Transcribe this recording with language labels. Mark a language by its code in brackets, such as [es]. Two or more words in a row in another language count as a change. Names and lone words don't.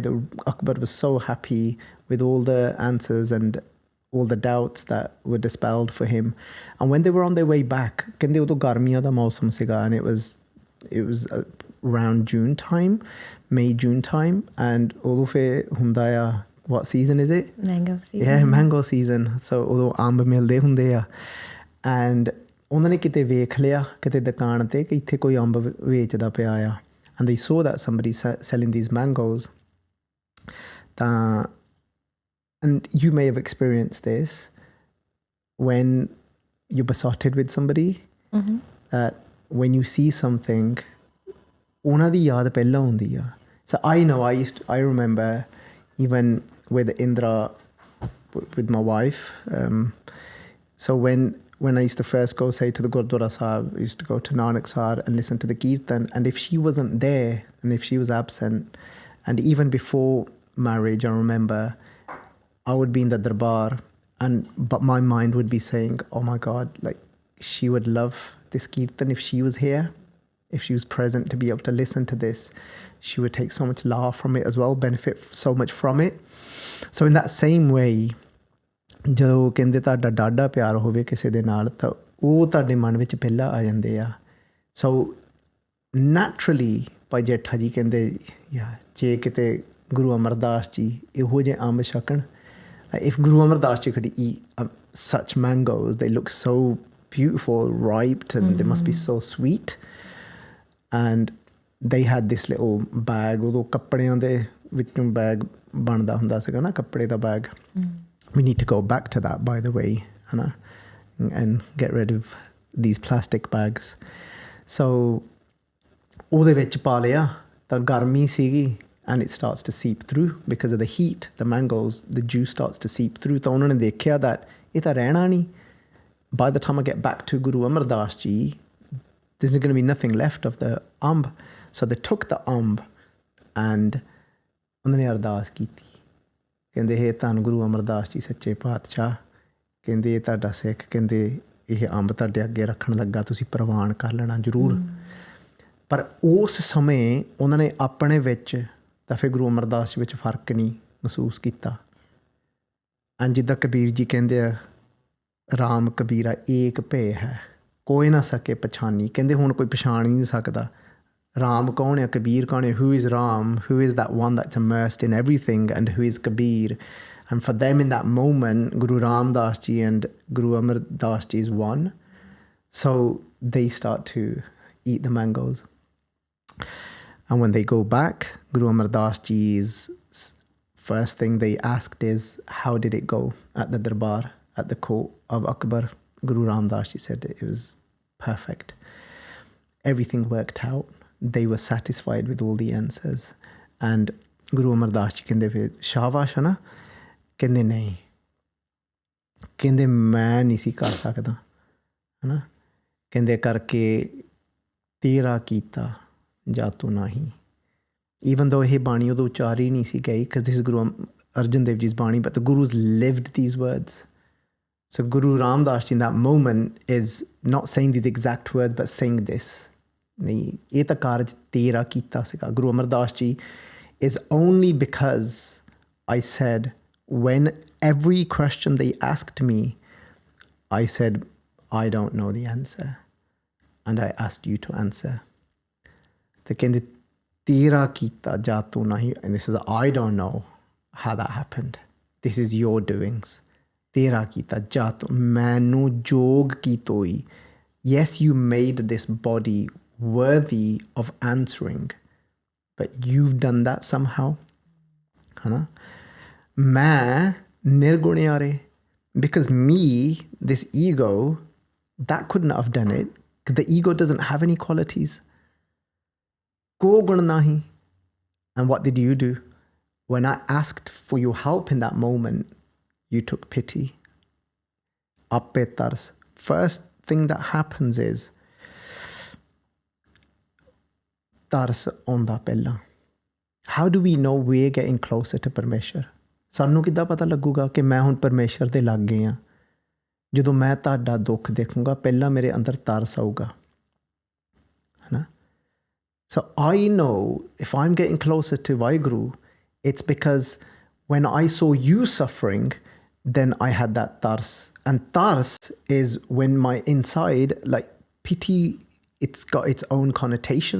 [en] Akbar was so happy with all the answers and all the doubts that were dispelled for him. And when they were on their way back, and it was around June time, May-June time, and what season is it? Mango season. Yeah, mango season. So [pa] udo ਅੰਬ ਮਿਲਦੇ ਹੁੰਦੇ ਆ. And ਉਹਨਾਂ ਨੇ ਕਿਤੇ ਵੇਖ ਲਿਆ ਕਿਤੇ ਦੁਕਾਨ ਤੇ ਕਿ ਇੱਥੇ ਕੋਈ ਅੰਬ ਵੇਚਦਾ ਪਿਆ ਆ. [en] And they saw that somebody selling these mangoes. And you may have experienced this when you're besotted with somebody, that when you see something, [pa] ਉਹਨਾਂ ਦੀ ਯਾਦ ਪਹਿਲਾਂ ਹੁੰਦੀ ਆ. [en] So I know I remember even with Indra, with my wife. So when I used to first go, say, to the Gurdwara Sahib, I used to go to Nanak Sahib and listen to the Kirtan. And if she wasn't there, and if she was absent, and even before marriage, I remember I would be in the Darbar, but my mind would be saying, oh my God, like, she would love this Kirtan if she was here, if she was present to be able to listen to this. She would take so much laugh from it as well, benefit so much from it. So in that same way, [pa] ਜਦੋਂ ਕਹਿੰਦੇ ਤੁਹਾਡਾ ਡਾਢਾ ਪਿਆਰ ਹੋਵੇ ਕਿਸੇ ਦੇ ਨਾਲ ਤਾਂ ਉਹ ਤੁਹਾਡੇ ਮਨ ਵਿੱਚ ਪਹਿਲਾਂ ਆ ਜਾਂਦੇ ਆ [en] so naturally [pa] ਭਾਈ ਜੇਠਾ ਜੀ ਕਹਿੰਦੇ ਯਾਰ ਜੇ ਕਿਤੇ ਗੁਰੂ ਅਮਰਦਾਸ ਜੀ ਇਹੋ ਜਿਹੇ ਅੰਬ ਛਕਣ [en] if Guru Amardas Ji could eat such mangoes, they look so beautiful, ripe, and they must be so sweet. And they had this little bag, [pa] ਉਦੋਂ ਕੱਪੜਿਆਂ ਦੇ ਵਿੱਚੋਂ ਬੈਗ ਬਣਦਾ ਹੁੰਦਾ ਸੀਗਾ ਨਾ ਕੱਪੜੇ ਦਾ ਬੈਗ [en] we need to go back to that by the way ਹਨਾ and get rid of these plastic bags so [pa] ਉਹਦੇ ਵਿੱਚ ਪਾ ਲਿਆ ਤਾਂ ਗਰਮੀ ਸੀਗੀ [en] and it starts to seep through because of the heat, the mangoes, the juice starts to seep through. [pa] ਤਾਂ ਉਹਨਾਂ ਨੇ ਦੇਖਿਆ that ਇਹ ਤਾਂ ਰਹਿਣਾ ਨਹੀਂ. [en] By the time I get back to Guru Amardas Ji, there's going to be nothing left of the umb. So they took the umb and [pa] ਉਹਨਾਂ ਨੇ ਅਰਦਾਸ ਕੀਤੀ. ਕਹਿੰਦੇ ਇਹ ਧੰਨ ਗੁਰੂ ਅਮਰਦਾਸ ਜੀ ਸੱਚੇ ਪਾਤਸ਼ਾਹ ਕਹਿੰਦੇ ਇਹ ਤੁਹਾਡਾ ਸਿੱਖ ਕਹਿੰਦੇ ਇਹ ਅੰਬ ਤੁਹਾਡੇ ਅੱਗੇ ਰੱਖਣ ਲੱਗਾ ਤੁਸੀਂ ਪ੍ਰਵਾਨ ਕਰ ਲੈਣਾ ਜ਼ਰੂਰ. ਪਰ ਉਸ ਸਮੇਂ ਉਹਨਾਂ ਨੇ ਆਪਣੇ ਵਿੱਚ ਤਾਂ ਫਿਰ ਗੁਰੂ ਅਮਰਦਾਸ ਜੀ ਵਿੱਚ ਫਰਕ ਨਹੀਂ ਮਹਿਸੂਸ ਕੀਤਾ ਜਿੱਦਾਂ ਕਬੀਰ ਜੀ ਕਹਿੰਦੇ ਆ ਰਾਮ ਕਬੀਰਾ ਏਕ ਭੇ ਹੈ ਕੋਈ ਨਾ ਸਕੇ ਪਛਾਣੀ ਕਹਿੰਦੇ ਹੁਣ ਕੋਈ ਪਛਾਣ ਹੀ ਨਹੀਂ ਸਕਦਾ ਰਾਮ ਕੌਣ ਹੈ ਕਬੀਰ ਕੌਣ ਹੈ [en] who is Ram who is that one that's immersed in everything and who is Kabir and for them in that moment Guru Ramdas Ji and Guru Amardas Ji is one so they start to eat the mangoes. And when they go back, Guru Amardas Ji's first thing they asked is, how did it go at the darbar, at the court of Akbar? Guru Ramdas Ji said it was perfect. Everything worked out. They were satisfied with all the answers. [pa] And Guru Amardas Ji ਕਹਿੰਦੇ ਫਿਰ ਸ਼ਾਬਾਸ਼ ਹੈ ਨਾ ਕਹਿੰਦੇ ਨਹੀਂ ਕਹਿੰਦੇ ਮੈਂ ਨਹੀਂ ਸੀ ਕਰ ਸਕਦਾ ਹੈ ਨਾ ਕਹਿੰਦੇ ਕਰਕੇ ਤੇਰਾ ਕੀਤਾ ਜਾਤੂ ਨਹੀਂ [en] even though [pa] ਇਹ ਬਾਣੀ ਉਦੋਂ ਉਚਾਰੀ ਨਹੀਂ ਸੀ ਗਈ [en] because this is Guru Arjan Dev Ji's ਬਾਣੀ but the Gurus lived these words so Guru Ramdas Ji in that moment is not saying these exact words but saying this [pa] ਨਹੀਂ ਇਹ ਤਾਂ ਕਾਰਜ ਤੇਰਾ ਕੀਤਾ ਸੀਗਾ [en] Guru Amardas Ji is only because I said when every question they asked me I said I don't know the answer and I asked you to answer [pa] ਤੇ ਕਹਿੰਦੇ ਤੇਰਾ ਕੀਤਾ ਜਾਤੂ ਨਹੀਂ [en] and this is I don't know how that happened this is your doings [pa] ਤੇਰਾ ਕੀਤਾ ਜਾਤੂ ਮੈਨੂੰ ਜੋਗ ਕੀਤੋਈ [en] yes you made this body worthy of answering but you've done that somehow ਹਨਾ [pa] ਮੈਂ ਨਿਰਗੁਣਿਆਰੇ [en] because me this ego that couldn't have done it because the ego doesn't have any qualities [pa] ਕੋ ਗੁਣ ਨਾਹੀ. [en] And what did you do? When I asked for your help in that moment, you took pity. [pa] ਆਪੇ ਤਰਸ. [en] First thing that happens is [pa] ਤਰਸ ਹੁੰਦਾ ਪਹਿਲਾ. [en] How do we know we're getting closer to Parmeshwar? [pa] ਸਾਨੂੰ ਕਿੱਦਾਂ ਪਤਾ ਲੱਗੂਗਾ ਕਿ ਮੈਂ ਹੁਣ ਪਰਮੇਸ਼ਰ ਦੇ ਲੱਗ ਗਏ ਹਾਂ ਜਦੋਂ ਮੈਂ ਤੁਹਾਡਾ ਦੁੱਖ ਦੇਖੂੰਗਾ ਪਹਿਲਾਂ ਮੇਰੇ ਅੰਦਰ ਤਰਸ ਆਊਗਾ ਹੈ ਨਾ [en] So I know if I'm getting closer to Vaheguru, it's because when I saw you suffering, then I had that tars. And tars is when my inside, like pity, it's got its own connotation.